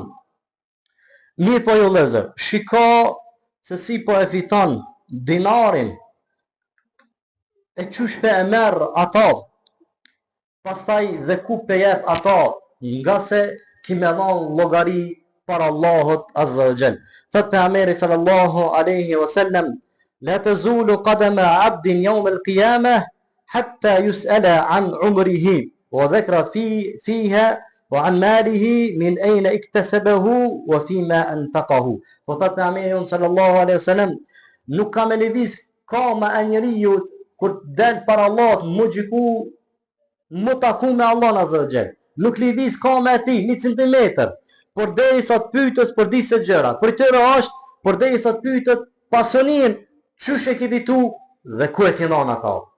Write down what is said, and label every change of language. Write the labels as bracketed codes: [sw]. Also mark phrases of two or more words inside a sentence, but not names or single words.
[sq] Mirë po ju lezër, shiko se si po e fiton dinarin, e qysh pe e merë ata, pastaj dhe ku pe jep ata, nga se ki me dhonë logari për Allahut [ar] عز وجل. [sq] Thot pejgamberi [ar] صلى الله عليه وسلم لا تزول قدما عبد يوم القيامة حتى يسأل عن عمره وذكر فيها وعن ماله من أين اكتسبه وفيما أنفقه. [sq] Po thot pejgamberi [ar] صلى الله عليه وسلم, [sq] nuk ka me lëviz kama e njeriu kur del para Allahut mu gjiku, mu taku me Allah [ar] عز وجل. [sq] Nuk lëviz kama e tij 1 centimetër. Por deri sa të pyetës për disa gjëra. Për tëra është, por deri sa të pyetët pasurinë, çysh e ke fitu dhe ku e ke dhënë ata.